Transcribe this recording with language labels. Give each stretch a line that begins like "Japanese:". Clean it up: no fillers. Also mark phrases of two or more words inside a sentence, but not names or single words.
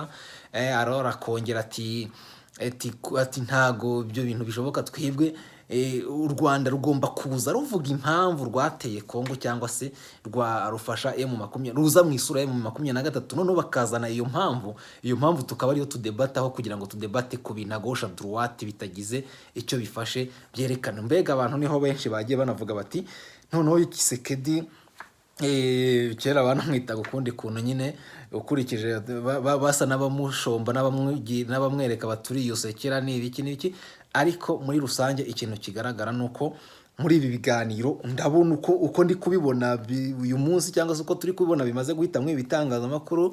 Kinyarwanda: Arora kongera ati ntago ibyo bintu bishoboka, twebwe u Rwanda rugomba kuza ruvuga impamvu rwateye Congo cyangwa se rufasha M20 ruza mu isura M23, noneho bakazana iyo mpamvu tukaba ariyo tudebataho, kugira ngo tudebate ku bintu
French: à gauche à droite
Kinyarwanda: bitagize icyo bifashe byerekana. Mbega abantu niho benshi bagiye banavuga bati noneho Tshisekedi kera abantu mwitaga ukundi kuntu nyine, ukurikije basa n'abamushomba n'abamwereka baturi iyo sekera n'ibiki, ariko muri rusange ikintu kigaragara nuko muri ibi biganiro ndabona uko ndi kubibona uyu munsi, cyangwa se uko turi kubibona bimaze guhita mu ibitangazamakuru.